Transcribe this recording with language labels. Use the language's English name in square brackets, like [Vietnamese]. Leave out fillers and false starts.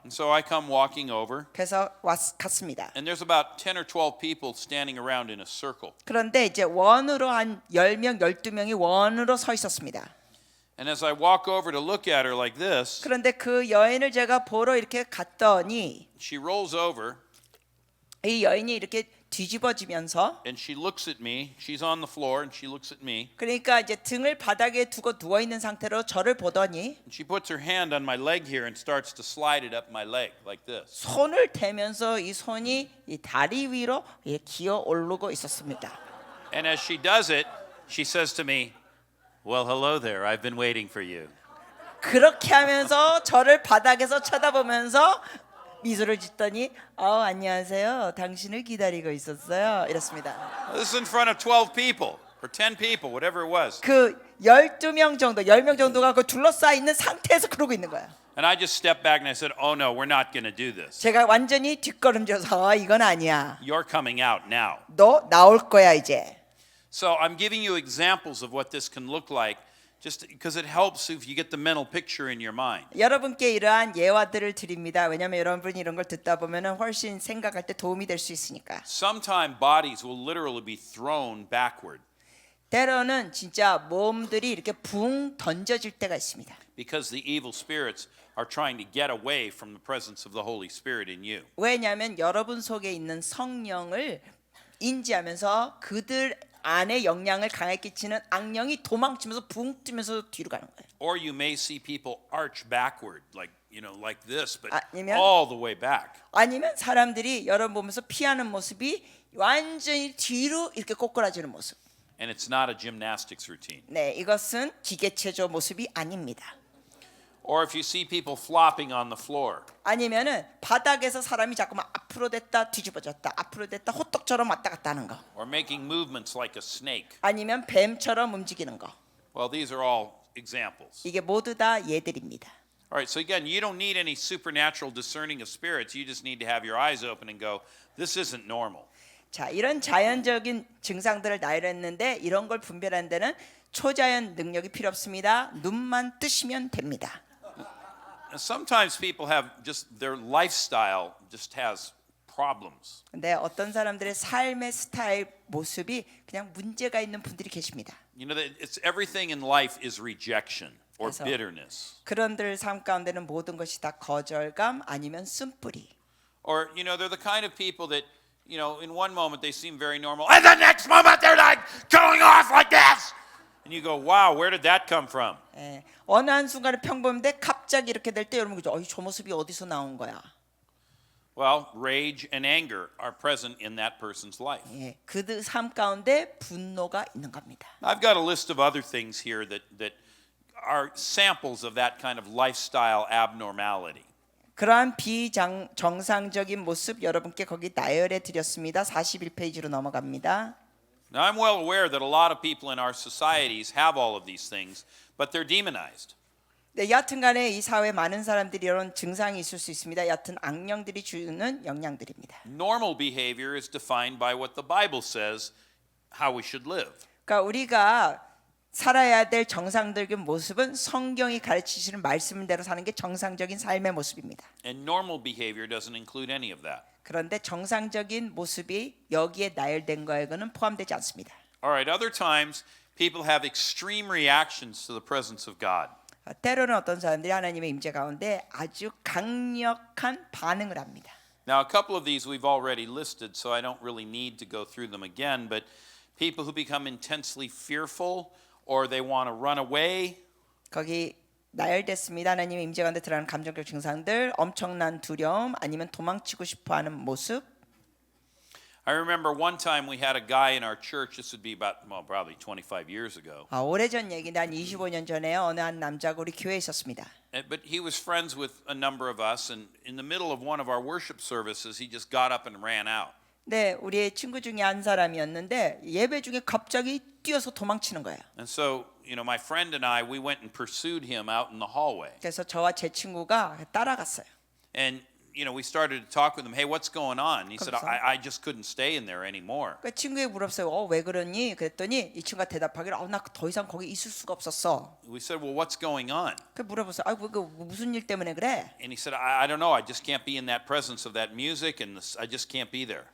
[English] And so I come walking over, [Korean] 그래서 갔습니다. [English] and there's about 10 or 12 people standing around in a circle. [Korean] 그런데 이제 원으로 한 10명, 12명이 원으로 서 있었습니다. [English] And as I walk over to look at her like this, [Korean] 그런데 그 여인을 제가 보러 이렇게 갔더니 [English] she rolls over [Korean] 이 여인이 이렇게 뒤집어지면서 [English] and she looks at me. She's on the floor and she looks at me. [Korean] 그러니까 이제 등을 바닥에 두고 누워 있는 상태로 저를 보더니 [English] And she puts her hand on my leg here and starts to slide it up my leg like this. [Korean] 손을 대면서 이 손이 이 다리 위로 기어 오르고 있었습니다. [English] And as she does it, she says to me, "Well, hello there. I've been waiting for you." [Korean] 그렇게 하면서 저를 바닥에서 쳐다보면서 미소를 짓더니 안녕하세요. 당신을 기다리고 있었어요. 이랬습니다. [English] This is in front of 12 people or 10 people, whatever it was. [Korean] 그 12명 정도, 10명 정도가 그 둘러싸여 있는 상태에서 그러고 있는 거야. [English] And I just stepped back and I said, "Oh no, we're not going to do this. [Korean] 제가 완전히 뒷걸음져서 이건 아니야. [English] You're coming out now." [Korean] 너 나올 거야 이제. [English] So I'm giving you examples of what this can look like just because it helps if you get the mental picture in your mind. [Korean] 여러분께 이러한 예화들을 드립니다. 왜냐하면 여러분이 이런 걸 듣다 보면은 훨씬 생각할 때 도움이 될 수 있으니까. [English] Sometimes bodies will literally be thrown backward [Korean] 때로는 진짜 몸들이 이렇게 붕 던져질 때가 있습니다. [English] because the evil spirits are trying to get away from the presence of the Holy Spirit in you. [Korean] 왜냐하면 여러분 속에 있는 성령을 인지하면서 그들 안에 영향을 강하게 끼치는 악령이 도망치면서 붕 뜨면서 뒤로 가는 거예요. [English] Or you may see people arch backward, like this, but [Korean] 아니면- [English] all the way back. [Korean] 아니면 사람들이 여러분 보면서 피하는 모습이 완전히 뒤로 이렇게 꼬꾸라지는 모습. [English] And it's not a gymnastics routine. [Korean] 네, 이것은 기계체조 모습이 아닙니다. [English] Or if you see people flopping on the floor. [Korean] 아니면은 바닥에서 사람이 자꾸만 앞으로 됐다 뒤집어졌다 앞으로 됐다 호떡처럼 왔다 갔다 하는 거. [English] Or making movements like a snake. [Korean] 아니면 뱀처럼 움직이는 거. [English] Well, these are all examples. [Korean] 이게 모두 다 예들입니다. [English] All right, so again, you don't need any supernatural discerning of spirits. You just need to have your eyes open and go, this isn't normal. [Korean] 자, 이런 자연적인 증상들을 나열했는데 이런 걸 분별하는 데는 초자연 능력이 필요 없습니다. 눈만 뜨시면 됩니다. [English] And sometimes people have just their lifestyle just has problems. [Korean] 근데 어떤 사람들의 삶의 스타일 모습이 그냥 문제가 있는 분들이 계십니다. [English] You know, it's everything in life is rejection or [Korean] 그래서- [English] bitterness. [Korean] 그런들 삶 가운데는 모든 것이 다 거절감 아니면 쓴뿌리. [English] Or, they're the kind of people that, in one moment they seem very normal, and the next moment they're like going off like this. And you go, wow, where did that come from? [Korean] 예, 어느 한순간에 평범한데 갑자기 이렇게 될 때 여러분 그죠? 저 모습이 어디서 나온 거야? [English] Well, rage and anger are present in that person's life. [Korean] 예, 그들 삶 가운데 분노가 있는 겁니다. [English] I've got a list of other things here that are samples of that kind of lifestyle abnormality. [Korean] 그러한 비정상적인 모습 여러분께 거기 나열해 드렸습니다. 41페이지로 넘어갑니다. [English] Now, I'm well aware that a lot of people in our societies have all of these things, but they're demonized. [Korean] 네, 여하튼간에 이 사회에 많은 사람들이 이런 증상이 있을 수 있습니다. 여하튼 악령들이 주는 영향들입니다. [English] Normal behavior is defined by what the Bible says how we should live. [Korean] 그러니까 우리가 살아야 될 정상적인 모습은 성경이 가르치시는 말씀대로 사는 게 정상적인 삶의 모습입니다. [English] And normal behavior doesn't include any of that. [Korean] 그런데 정상적인 모습이 여기에 나열된 거에는 포함되지 않습니다. [English] All right, other times people have extreme reactions to the presence of God. [Korean] 때로는 어떤 사람들이 하나님의 임재 가운데 아주 강력한 반응을 합니다. [English] Now, a couple of these we've already listed, so I don't really need to go through them again, but people who become intensely fearful or they want to run away, [Korean] 거기 나열됐습니다. 하나님의 임재 가운데 드러나는 감정적 증상들, 엄청난 두려움, 아니면 도망치고 싶어하는 모습. [English] I remember one time we had a guy in our church, this would be about, probably 25 years ago, [Korean] 오래전 얘기인데 한 25년 전에 어느 한 남자가 우리 교회에 있었습니다. [English] but he was friends with a number of us, and in the middle of one of our worship services, he just got up and ran out. [Korean] 네, 우리의 친구 중에 한 사람이었는데 예배 중에 갑자기 뛰어서 도망치는 거예요. [English] And so, my friend and I, we went and pursued him out in the hallway. [Korean] 그래서 저와 제 친구가 따라갔어요. [English] And, we started to talk with him, hey, what's going on? And he said, [Korean] 그래서? [English] I just couldn't stay in there anymore. [Korean] 그 친구에게 물었어요. 왜 그러니? 그랬더니 이 친구가 대답하기를 나 더 이상 거기 있을 수가 없었어. [English] We said, well, what's going on? [Korean] 그 물어봤어요. 그 무슨 일 때문에 그래? [English] And he said, I don't know. I just can't be in that presence of that music, and I just can't be there.